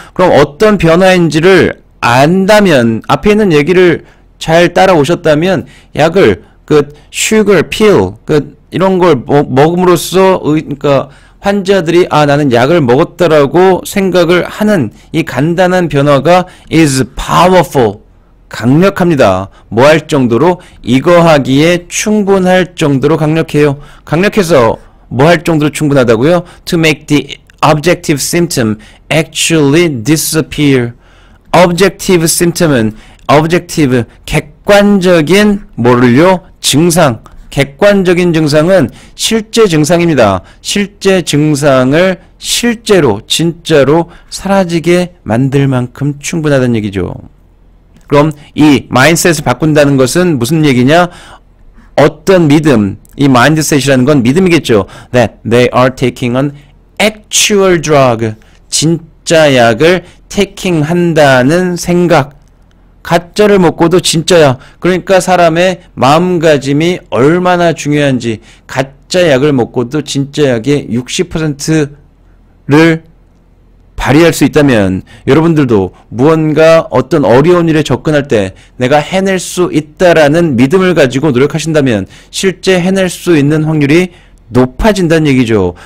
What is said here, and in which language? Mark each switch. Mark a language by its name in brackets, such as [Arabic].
[Korean] 그럼 어떤 변화인지를 안다면 앞에 있는 얘기를 잘 따라오셨다면 약을 sugar pill 이런 걸 먹음으로써 그러니까 환자들이 나는 약을 먹었다라고 생각을 하는 이 간단한 변화가 [English] is powerful [Korean] 강력합니다. 뭐 할 정도로 이거 하기에 충분할 정도로 강력해요. 강력해서 뭐 할 정도로 충분하다고요? [English] To make the objective symptom actually disappear. [Korean] objective symptom은 objective 객관적인 뭐를요? 증상. 객관적인 증상은 실제 증상입니다. 실제 증상을 실제로 진짜로 사라지게 만들 만큼 충분하다는 얘기죠. 그럼 이 마인드셋을 바꾼다는 것은 무슨 얘기냐? 어떤 믿음, 이 마인드셋이라는 건 믿음이겠죠. [English] That they are taking an actual drug. [Korean] 진짜 약을 taking 한다는 생각. 가짜를 먹고도 진짜야. 그러니까 사람의 마음가짐이 얼마나 중요한지 가짜 약을 먹고도 진짜 약의 60%를 발휘할 수 있다면 여러분들도 무언가 어떤 어려운 일에 접근할 때 내가 해낼 수 있다라는 믿음을 가지고 노력하신다면 실제 해낼 수 있는 확률이 높아진다는 얘기죠.